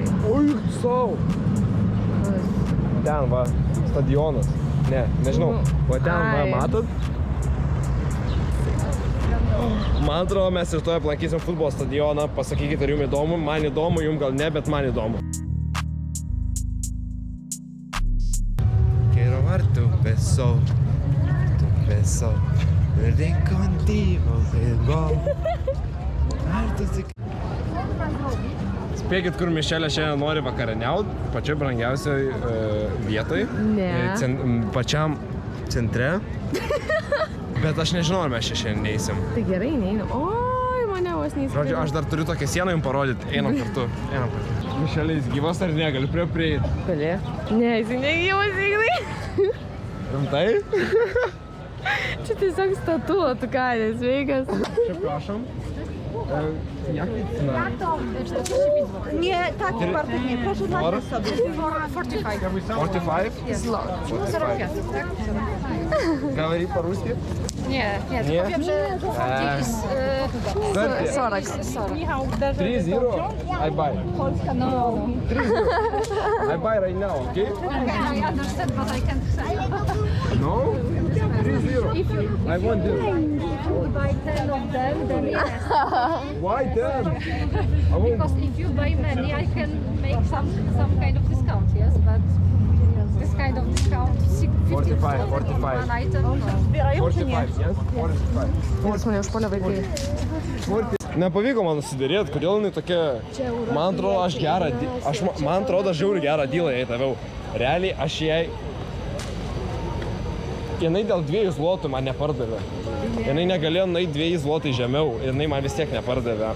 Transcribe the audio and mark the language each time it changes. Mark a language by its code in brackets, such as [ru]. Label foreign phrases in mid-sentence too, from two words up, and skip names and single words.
[lt] Oi, sau. Ten va, stadionas. Ne, nežinau. Va ten va, matot? Man atrodo, mes ir toje aplankysim futbolo stadioną. Pasakykit, ar jums įdomu. Man įdomu, jums gal ne, bet man įdomu. [es] Quiero ver tu beso. Verde contigo, [lt] Spėkit, kur Mišelė šiandien nori vakarieniauti, pačioj brangiausioj vietoj. Ne. Pačiam centre. Bet aš nežinau, ar mes čia šiandien neįsim. Tai gerai, neįsim. Oi, mane vos neįsim. Žodžiu, aš dar turiu tokią sieną jums parodyti. Einam kartu. Mišelė, jis gyvas ar ne? Galiu prieiti? Gali. Ne, jis negyvas, Ignai. Rimtai? Čia tiesiog statula, tu ką, nesveikas. Čia prašom. [pl] Jakie cena? Nie, taki Bartek nie, proszę nagrać sobie. 45. 45? Zlot. [ru] 45. Говори по-русски? [pl] Nie, Nie? powiem, że [ru] Сколько? 40. Michał [en] 3-0, I buy. [pl] Polska, no. [en] 3-0. I buy right now, okay? I understand, but I can't say. No? 3-0. I want this. You buy 10 of them, then yes. Why 10? I want... Because if you buy many, I can make some kind of discount, yes, but this kind of discount, 50 45. one item. 45, yes? 45. [lt] Jis mane užpuolė vaikai. Nepavyko man susidėrėti, kodėl jinai tokia... Man atrodo, aš gerą... Man atrodo, aš žiauriai gerą dylą jai daviau. Realiai, aš jai... Jinai dėl 2 zlotų man nepardavė. Jinai negalėjo nueiti 2 zlotai žemiau ir jinai man vis tiek nepardavė.